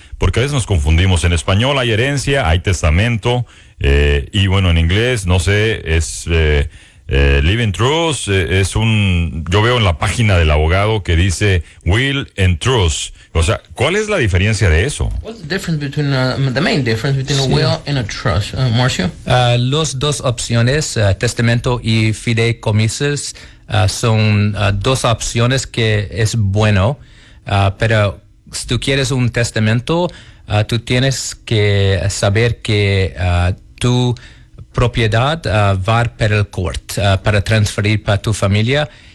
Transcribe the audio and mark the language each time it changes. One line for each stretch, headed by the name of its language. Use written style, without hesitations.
Spanish: Porque a veces nos confundimos, en español hay herencia, hay testamento, y bueno, en inglés, no sé, es
English: living trust,
Spanish: es un, yo veo en la página del abogado que dice
English: will and trust.
Spanish: O sea, ¿cuál es la diferencia de eso?
English: What's the difference between the main difference between a will and a trust, Marcio?
Spanish: Los dos opciones, testamento y fideicomisos, son dos opciones que es bueno, pero si tú quieres un testamento, tú tienes que saber que tu propiedad va para el court para transferir para tu familia.